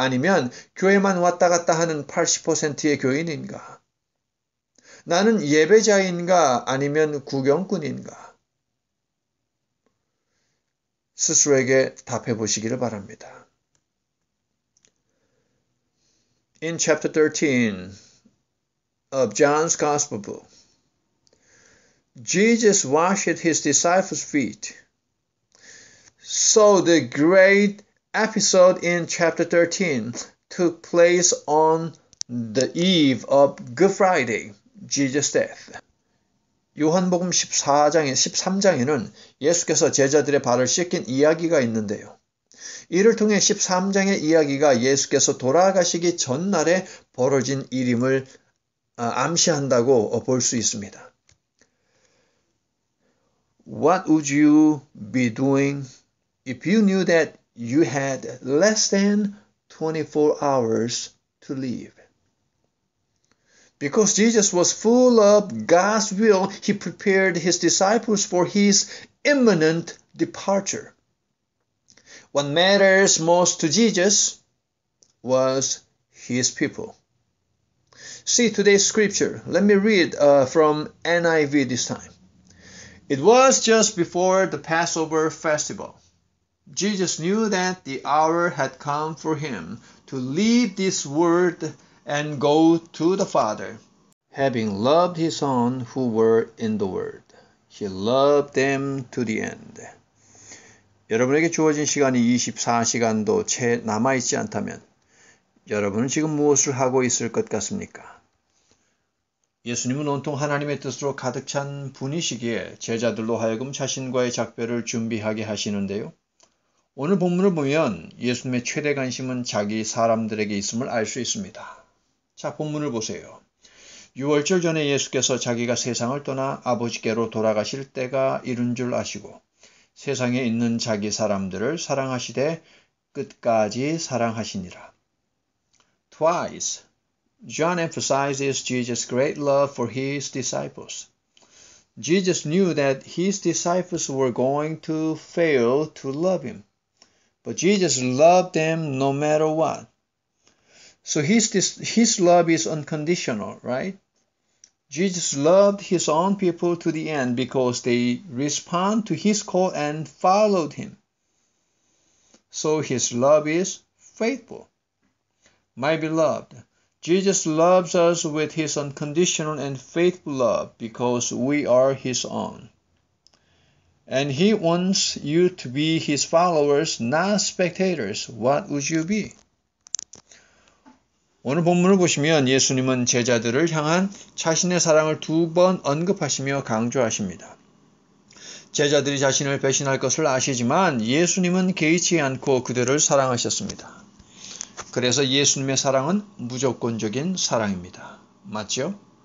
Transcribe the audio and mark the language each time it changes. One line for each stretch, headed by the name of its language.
Korean: 아니면 교회만 왔다 갔다 하는 80%의 교인인가? 나는 예배자인가? 아니면 구경꾼인가? 스스로에게 답해 보시기를 바랍니다.
English: In chapter 13 of John's Gospel book, Jesus washed his disciples' feet. So the great episode in chapter 13 took place on the eve of Good Friday, Jesus' death.
Korean: 요한복음 13장에는 예수께서 제자들의 발을 씻긴 이야기가 있는데요. 이를 통해 13장의 이야기가 예수께서 돌아가시기 전날에 벌어진 일임을 암시한다고 볼 수 있습니다.
English: What would you be doing if you knew that you had less than 24 hours to live. Because Jesus was full of God's will, he prepared his disciples for his imminent departure. What matters most to Jesus was his people. See today's scripture. Let me read from NIV this time. It was just before the Passover festival. Jesus knew that the hour had come for him to leave this world and go to the Father. Having loved his own who were in the world, he loved them to the end.
Korean: 여러분에게 주어진 시간이 24시간도 채 남아있지 않다면 여러분은 지금 무엇을 하고 있을 것 같습니까? 예수님은 온통 하나님의 뜻으로 가득 찬 분이시기에 제자들로 하여금 자신과의 작별을 준비하게 하시는데요. 오늘 본문을 보면 예수님의 최대 관심은 자기 사람들에게 있음을 알 수 있습니다. 자, 본문을 보세요. 6월절 전에 예수께서 자기가 세상을 떠나 아버지께로 돌아가실 때가 이른 줄 아시고 세상에 있는 자기 사람들을 사랑하시되 끝까지 사랑하시니라.
English: Twice, John emphasizes Jesus' great love for his disciples. Jesus knew that his disciples were going to fail to love him, but Jesus loved them no matter what. So his love is unconditional, right? Jesus loved his own people to the end because they respond to his call and followed him. So his love is faithful. My beloved, Jesus loves us with his unconditional and faithful love because we are his own. And he wants you to be his followers, not spectators. What would you be?
Korean: 오늘 본문을 보시면 예수님은 제자들을 향한 자신의 사랑을 2번 언급하시며 강조하십니다. 제자들이 자신을 배신할 것을 아시지만 예수님은 개의치 않고 그들을 사랑하셨습니다. 그래서 예수님의 사랑은 무조건적인 사랑입니다. 맞죠?